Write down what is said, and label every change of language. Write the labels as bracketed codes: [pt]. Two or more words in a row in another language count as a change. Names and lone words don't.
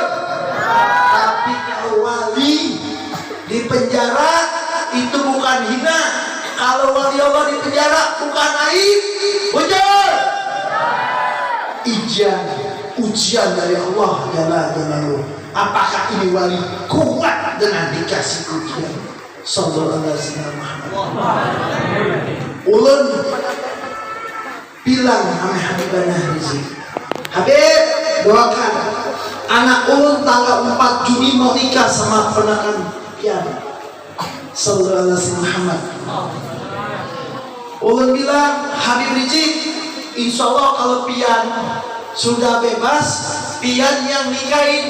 [id] Tapi kalau wali di penjara itu bukan hina. Kalau wali Allah di penjara bukan aib. Bujur. Ujian dari Allah [ar] جل جلاله. [id] Apakah ini wali kuat dengan dikasih ujian? [ar] صلى الله عليه وسلم. [id] Ulun bilang sama Habibana Rizik, Habib, doakan anak ulun tanggal 4 Juni mau nikah sama ponakan pian. [ar] صلى الله عليه محمد. [id] Ulun bilang, Habib Rizik, [ar] إن شاء الله [id] kalau pian sudah bebas, pian yang nikahin.